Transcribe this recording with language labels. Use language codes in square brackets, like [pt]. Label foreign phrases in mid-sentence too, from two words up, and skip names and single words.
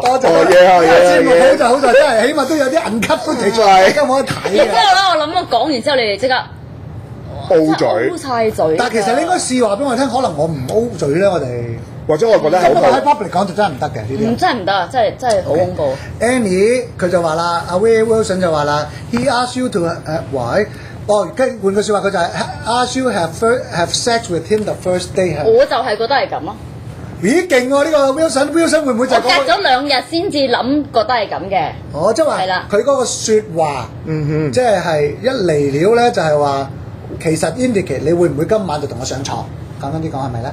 [yue] 多謝節目好就好在真係，起碼都有啲銀級都提出嚟，而家冇得睇然之後咧，我諗我講完之後，你哋即刻 O 嘴，O 晒嘴。但係其實你應該試話俾我聽，可能我唔 O 嘴咧，我哋。或者我覺得咁不過喺 public 講就真係唔得嘅呢啲。真係唔得啊！真係好恐怖。 Annie 佢就話啦，阿 Will Wilson 就話啦 ， [en] He asked you to why？ [yue] 哦，跟換句説話，佢就係 [en] ask you have sex with him the first day [yue] 係。我就係覺得係咁咯。咦，勁喎！呢個 Wilson 會唔會就係我隔咗2日先至諗，覺得係咁嘅。哦，即係話係啦佢嗰個説話，即係一嚟料咧，就係話其實 indicate 你會唔會今晚就同我上床？簡單啲講係咪咧？